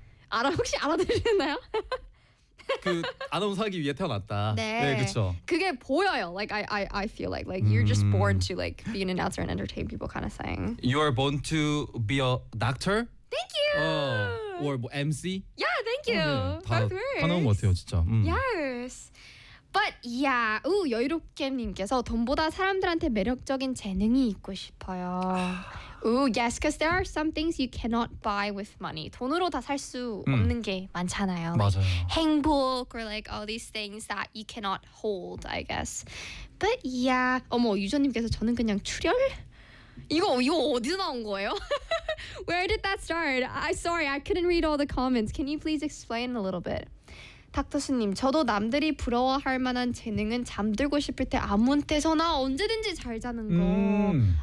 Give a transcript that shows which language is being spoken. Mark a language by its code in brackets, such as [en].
[ko] 알아 혹시 알아들으셨나요? 그 아나운서 하기 위해 태어났다. 네, 네 그렇죠. 그게 보여요. [en] Like I feel like you're just born to like be an announcer and entertain people kind of thing. You are born to be a doctor. Thank you. Or 뭐, MC. Yeah, thank you. [ko] 다 나온 것 같아요, 진짜. [en] Yes. But yeah, [ko] 여유롭게님께서 돈보다 사람들한테 매력적인 재능이 있고 싶어요. [en] Ooh, yes, because there are some things you cannot buy with money. [ko] 돈으로 다 살 수 없는 게 많잖아요. 맞아요. [en] Like, 행복 or like all these things that you cannot hold, I guess. But yeah, [ko] 어머 유저님께서 저는 그냥 출혈? 이거 어디서 나온 거예요? [en] Where did that start? Sorry, I couldn't read all the comments. Can you please explain a little bit? [ko] 닥터스님, 저도 남들이 부러워할 만한 재능은 잠들고 싶을 때 아무 때서나 언제든지 잘 자는 거.